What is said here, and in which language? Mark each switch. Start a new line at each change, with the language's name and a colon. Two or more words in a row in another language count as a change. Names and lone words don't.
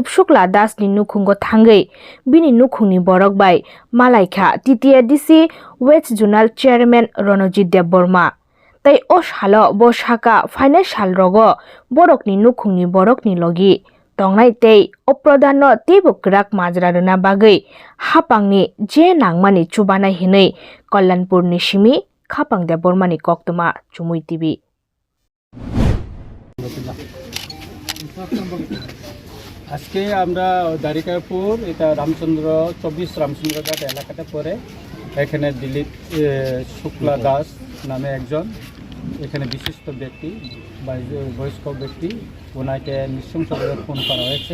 Kok Borok: शुक्ला दास नि नुखुंगो थांगै बिनि नुखुंनि बरक बाय मालाइखा TTA DC वेस्ट जोनाल चेयरमैन रणजित देवबर्मा तै ओ सालो बो साका फाइनाल साल रगो बरकनि नुखुंनि बरकनि लगी तंनाय तै ओ प्रधान तेबो क्राक माजराना बागै हापांनि जे नांमानि चुबानाय हिनै कल्याणपुरनि सिमी खापां देवबर्मानि कक्तमा चुमुई टीवी
Bangla: আজকে আমরা দারিকাপুর এটা রামচন্দ্র 24 রামচন্দ্রঘাট এলাকাতে পড়ে এখানে দিলীপ শুক্লা দাস নামে একজন এখানে বিশিষ্ট ব্যক্তি বয়স্ক ব্যক্তি ওনাকে নৃশংসভাবে খুন করা হয়েছে।